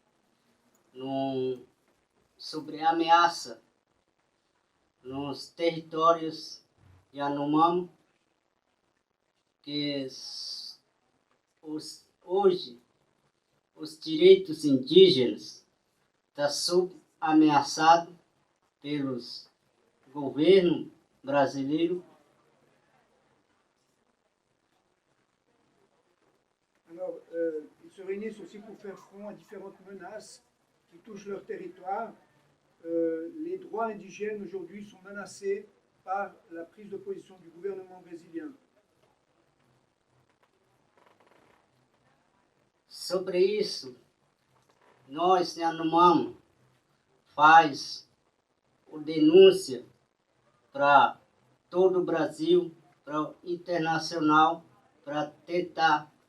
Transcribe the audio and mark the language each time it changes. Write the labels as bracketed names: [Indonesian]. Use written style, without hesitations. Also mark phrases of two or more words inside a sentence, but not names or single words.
[Portuguese] sobre ameaça nos territórios Yanomami, que hoje os direitos indígenas estão ameaçados pelos governos brasileiros. [French] Alors, ils se réunissent aussi pour faire front à différentes menaces qui touchent leur territoire. Les droits indigènes aujourd'hui sont menacés par la prise de position du gouvernement brésilien. [Portuguese] Sobre isso, nós, Yanomami, faz denúncia para todo o Brasil, para o internacional, para tentar